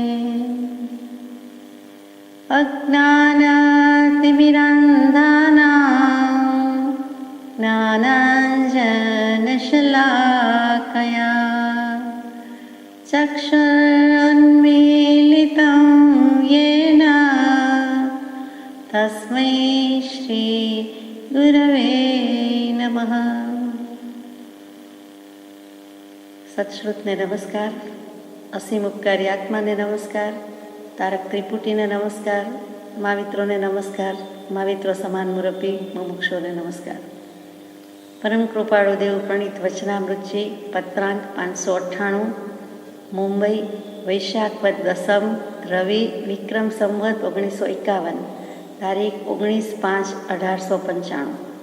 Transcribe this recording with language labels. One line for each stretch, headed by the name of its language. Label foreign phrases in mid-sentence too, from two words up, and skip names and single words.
Sanskrit: अज्ञानतिमिरन्धानां ज्ञानाञ्जनशलाकया चक्षुरुन्मीलितं येन तस्मै श्री गुरवे नमः।
Gujarati: સત્શ્રુતને નમસ્કાર, અસીમ ઉપકારી આત્માને નમસ્કાર, તારક ત્રિપુટીને નમસ્કાર, મહાવિત્રોને નમસ્કાર, મહાવિત્રો સમાન મુરબ્બી મુમુક્ષોને નમસ્કાર। પરમ કૃપાળુ દેવ પ્રણીત વચનામૃતજી પત્રાંક 598, મુંબઈ, વૈશાખ વદ દસમ, રવિ, વિક્રમ સંવત 1951, તારીખ 19/5/1895।